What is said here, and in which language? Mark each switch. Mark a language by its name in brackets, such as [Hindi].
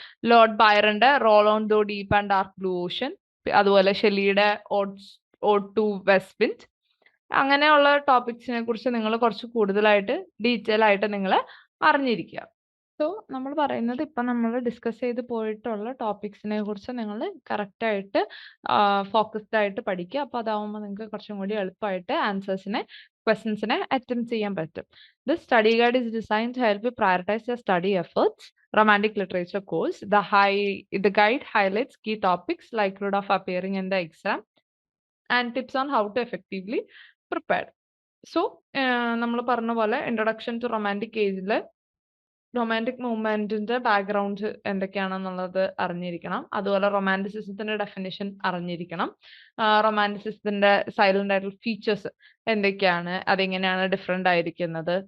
[Malayalam] Lord ബയറിന്റെ roll on though deep and dark blue Ocean, അതുപോലെ ഷെല്ലിയുടെ odd to west wind, അങ്ങനെയുള്ള ടോപ്പിക്സിനെ കുറിച്ച് നിങ്ങൾ കുറച്ച് കൂടുതലായിട്ട് ഡീറ്റെയിൽ ആയിട്ട് നിങ്ങൾ അറിഞ്ഞിരിക്കുക. സോ നമ്മൾ പറയുന്നത്, ഇപ്പം നമ്മൾ ഡിസ്കസ് ചെയ്ത് പോയിട്ടുള്ള ടോപ്പിക്സിനെ കുറിച്ച് നിങ്ങൾ കറക്റ്റായിട്ട് ഫോക്കസ്ഡ് ആയിട്ട് പഠിക്കുക. അപ്പോൾ അതാവുമ്പോൾ നിങ്ങൾക്ക് കുറച്ചും കൂടി എളുപ്പമായിട്ട് ക്വസ്റ്റ്യൻസിനെ അറ്റംപ്റ്റ് ചെയ്യാൻ പറ്റും. [English] This study guide is designed to help you prioritize your study efforts. Romantic literature course. The guide highlights key topics likelihood of appearing in the exam and tips on how to effectively prepare. [Malayalam] So നമ്മൾ പറഞ്ഞ പോലെ introduction to romantic ഏജിൽ romantic മൂവ്മെന്റിന്റെ background എന്തൊക്കെയാണെന്നുള്ളത് അറിഞ്ഞിരിക്കണം. അതുപോലെ റൊമാൻറ്റിസിസത്തിന്റെ definition അറിഞ്ഞിരിക്കണം. റൊമാൻറ്റിസിസത്തിന്റെ silent ആയിട്ടുള്ള features എന്തൊക്കെയാണ്, അതെങ്ങനെയാണ് ഡിഫറെന്റ് ആയിരിക്കുന്നത്.